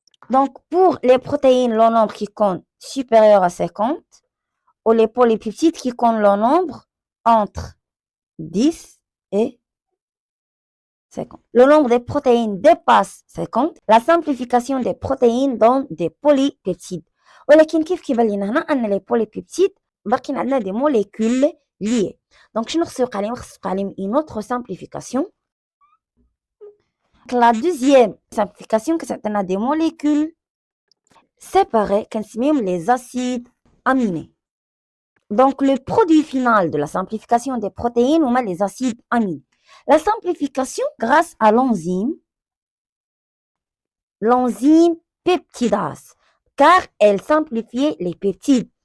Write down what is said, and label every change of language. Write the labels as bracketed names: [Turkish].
[French] Donc, pour les protéines, le nombre qui compte supérieur à 50, ou les polypeptides qui comptent le nombre entre 10 et 50. Le nombre des protéines dépasse 50. La simplification des protéines donne des polypeptides. [Arabic] ولكن كيف كيبان لنا هنا ان [French] les polypeptides [Arabic] باقيين عندنا [French] des molécules liées. [Arabic] Donc شنو خصو يوقع لهم؟ خصو يوقع لهم [French] une autre simplification. La deuxième simplification [Arabic] كتعطينا [French] des molécules séparées [Arabic] كنسميهم [French] les acides aminés. Donc le produit final de la simplification des protéines [Arabic] هما [French] les acides aminés. La simplification grâce à l'enzyme peptidase, car elle simplifiait les peptides.